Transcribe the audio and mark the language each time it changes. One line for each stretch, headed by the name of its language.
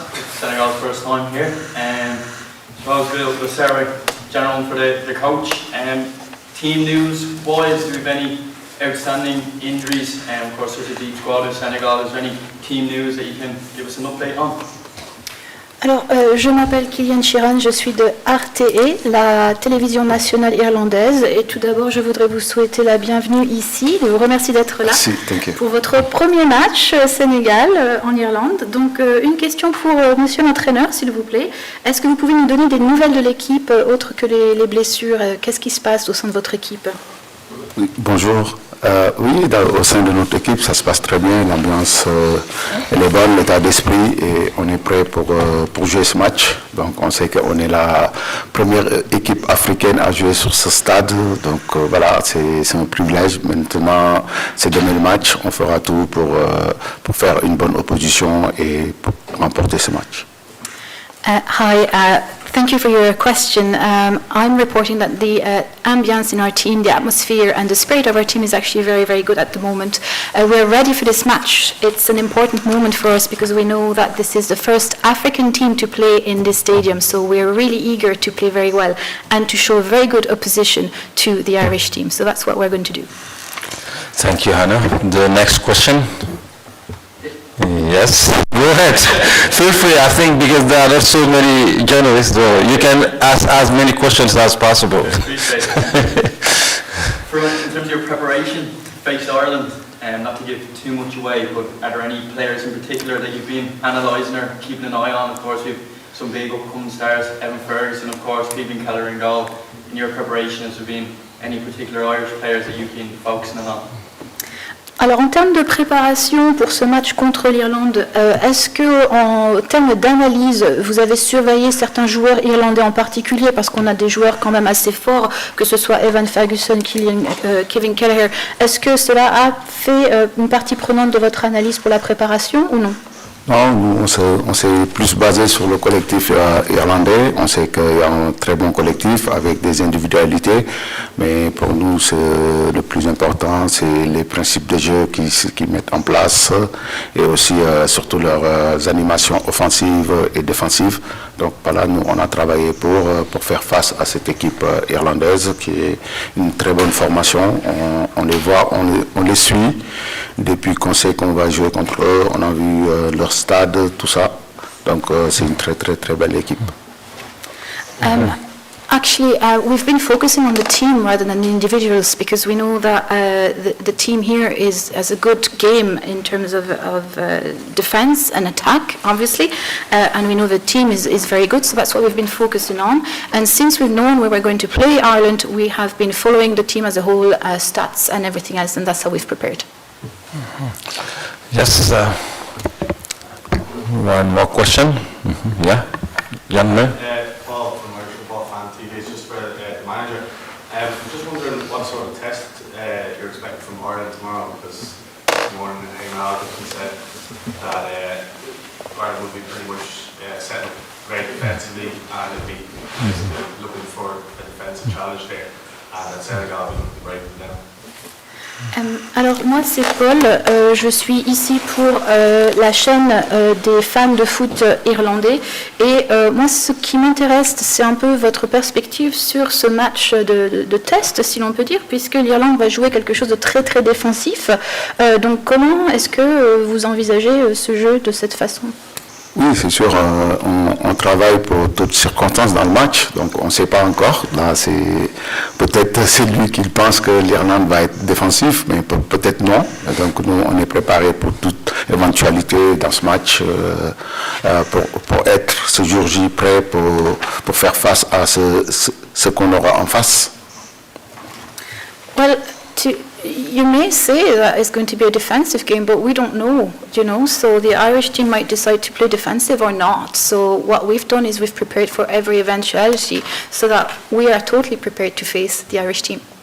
English: It's Senegal's first time here. So we'll start with general for the coach. Team news wise, do we have any outstanding injuries? Of course, there's a deep squad of Senegal. Is there any team news that you can give us an update on?
French: Alors, je m'appelle Iliman Ndiaye, je suis de RTE, la télévision nationale irlandaise. Et tout d'abord, je voudrais vous souhaiter la bienvenue ici. Je vous remercie d'être là pour votre premier match Sénégal en Irlande. Donc, une question pour monsieur l'entraîneur, s'il vous plaît. Est-ce que vous pouvez nous donner des nouvelles de l'équipe, autres que les blessures? Qu'est-ce qui se passe au sein de votre équipe? Oui, bonjour. Oui, au sein de notre équipe, ça se passe très bien. L'ambiance elle est bonne, l'état d'esprit, et on est prêt pour jouer ce match. Donc, on sait qu'on est la première équipe africaine à jouer sur ce stade. Donc, voilà, c'est un privilège. Maintenant, c'est demain le match. On fera tout pour faire une bonne opposition et pour remporter ce match.
English: Hi, thank you for your question. I'm reporting that the ambience in our team, the atmosphere and the spirit of our team is actually very, very good at the moment. We're ready for this match. It's an important moment for us because we know that this is the first African team to play in this stadium, so we're really eager to play very well and to show very good opposition to the Irish team. So that's what we're going to do. Thank you, Hannah. The next question. Yes, go ahead. Feel free, I think, because there are so many journalists, you can ask as many questions as possible. In terms of your preparation to face Ireland, not to give too much away, but are there any players in particular that you've been analysing or keeping an eye on? Of course, we've some big upcoming stars, Evan Ferguson, of course, Stephen Keller in goal. In your preparation, has there been any particular Irish players that you've been focusing on?
French: Alors en termes de préparation pour ce match contre l'Irlande, est-ce que en termes d'analyse, vous avez surveillé certains joueurs irlandais en particulier, parce qu'on a des joueurs quand même assez forts, que ce soit Evan Ferguson, Kevin Kelleher. Est-ce que cela a fait une partie prenante de votre analyse pour la préparation ou non? Non, nous, on s'est plus basé sur le collectif irlandais. On sait qu'il y a un très bon collectif avec des individualités, mais pour nous, le plus important, c'est les principes de jeu qu'ils mettent en place et aussi surtout leurs animations offensives et défensives. Donc voilà, nous, on a travaillé pour faire face à cette équipe irlandaise qui est une très bonne formation. On les voit, on les suit depuis qu'on sait qu'on va jouer contre eux. On a vu leur stade, tout ça. Donc c'est une très très très belle équipe.
English: Actually, we've been focusing on the team rather than the individuals because we know that the team here has a good game in terms of defense and attack, obviously, and we know the team is very good, so that's what we've been focusing on. And since we've known where we're going to play Ireland, we have been following the team as a whole, stats and everything else, and that's how we've prepared. Yes, one more question. Yeah, young man. Paul from Irish Football Fan TV, it's just for the manager. I'm just wondering what sort of test you're expecting from Ireland tomorrow, because this morning Iliman Ndiaye said that Ireland will be pretty much set up very defensively and it'll be looking for a defensive challenge there, and that Senegal will be right now.
French: Alors moi c'est Paul, je suis ici pour la chaîne des fans de foot irlandais et moi ce qui m'intéresse c'est un peu votre perspective sur ce match de test si l'on peut dire, puisque l'Irlande va jouer quelque chose de très très défensif, donc comment est-ce que vous envisagez ce jeu de cette façon? Oui, c'est sûr, on travaille pour toutes circonstances dans le match, donc on ne sait pas encore. Là, peut-être c'est lui qui pense que l'Irlande va être défensif, mais peut-être non. Donc nous, on est préparé pour toute éventualité dans ce match, pour être ce jour J prêt pour faire face à ce qu'on aura en face.
English: Well, you may say that it's going to be a defensive game, but we don't know, so the Irish team might decide to play defensive or not. So what we've done is we've prepared for every eventuality so that we are totally prepared to face the Irish team.